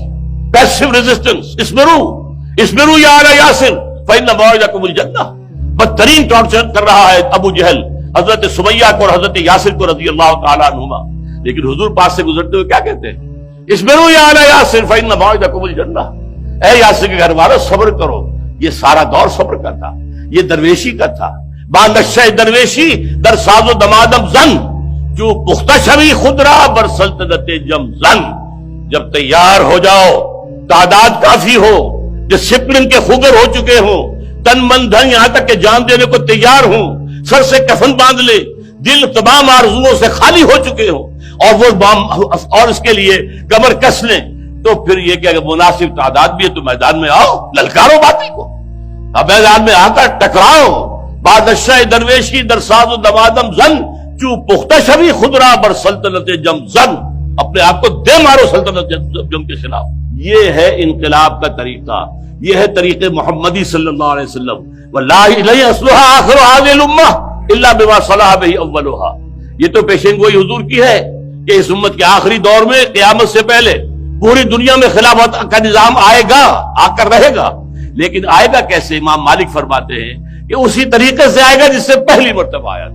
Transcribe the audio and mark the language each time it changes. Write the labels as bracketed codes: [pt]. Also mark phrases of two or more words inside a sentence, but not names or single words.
[en] passive resistance, [ar] اسمرو یا آل یاسر فإن موعدکم الجنہ، [ur] بدترین ٹارچر کر رہا ہے ابو جہل حضرت سمیہ کو اور حضرت یاسر کو رضی اللہ تعالیٰ عنہما، لیکن حضور پاس سے گزرتے ہوئے کیا کہتے ہیں؟ [ar] اسمرو یا آل یاسر فإن موعدکم الجنہ، [ur] اے یاسر کے گھر والوں صبر کرو۔ یہ سارا دور صبر کا تھا، یہ درویشی کا تھا۔ [fa] با نشہ درویشی در ساز و دمادم زن، جو پختہ شوی خود را بر سلطنت جم زن، [ur] جب تیار ہو جاؤ، تعداد کافی ہو، ڈسپلن کے خوگر ہو چکے ہوں، تن من دھن یہاں تک کہ جان دینے کو تیار ہوں، سر سے کفن باندھ لے، دل تمام آرزوؤں سے خالی ہو چکے ہوں، اور اس کے لیے کمر کس لیں، تو پھر یہ کہ اگر مناسب تعداد بھی ہے تو میدان میں آؤ، للکارو باطل کو، اب میدان میں آ کر ٹکراؤ۔ [fa] بادشاہ درویشی در ساز و دمادم زن، چو پختہ شوی خود را بر سلطنت جم زن، [ur] اپنے آپ کو دے مارو سلطنت جم کے خلاف۔ یہ ہے انقلاب کا طریقہ، یہ ہے طریق محمدی صلی اللہ علیہ وسلم۔ [ar] واللہ لن یصلح آخر هذه الامہ الا بما صلح به اولها، [ur] یہ تو پیشین گوئی حضور کی ہے کہ اس امت کے آخری دور میں قیامت سے پہلے پوری دنیا میں خلافت کا نظام آئے گا، آ کر رہے گا، لیکن آئے گا کیسے؟ امام مالک فرماتے ہیں کہ اسی طریقے سے آئے گا جس سے پہلی مرتبہ آیا تھا۔